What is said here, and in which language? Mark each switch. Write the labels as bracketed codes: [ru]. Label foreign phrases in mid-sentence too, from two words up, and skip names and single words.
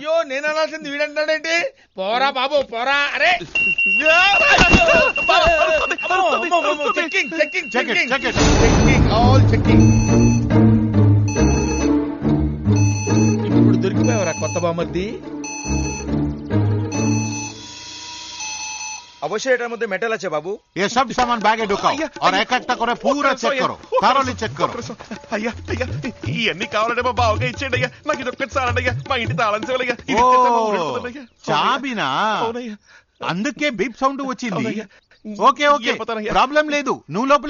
[te] అయ్యో నేను అనాల్సింది వీడంటాడేంటి? పోరా బాబు పోరా. అరే ఇప్పుడు దొరికిపోయావరా కొత్త బామర్ది? [bn] অবশ্যই এটার মধ্যে মেটাল আছে বাবু। [hi] ये सब सामान बैग में ढुकाओ और एक-एक करे पूरा चेक करो, [en] thoroughly check करो। [te] అయ్యా ఇవన్నీ కావాలంటే మా బావగా ఇచ్చేయండి అయ్యా. నాకు ఇది ఒక్కటి సారండి. మా ఇంటి తాళం సేవలయ్యా. చాబినా? అందుకే బీప్ సౌండ్ వచ్చింది. [en] okay okay [te] ప్రాబ్లం లేదు, నువ్వు లోపలికి